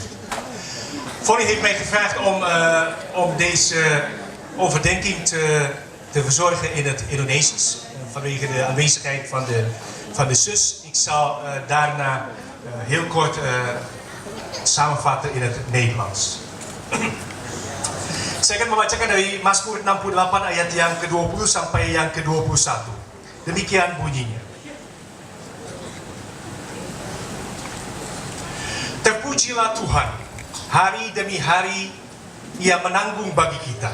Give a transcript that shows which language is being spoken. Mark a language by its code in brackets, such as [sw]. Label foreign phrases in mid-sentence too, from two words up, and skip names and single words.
[nl] Fonny heeft mij gevraagd om deze overdenking te verzorgen in het Indonesisch. Vanwege de aanwezigheid van de zus. Ik zal daarna heel kort samenvatten in het Nederlands. [id] Saya akan membacakan dari Mazmur 68 ayat yang ke-20 sampai yang ke-21. Demikian bunyinya. Terpujilah Tuhan, hari demi hari Ia menanggung bagi kita.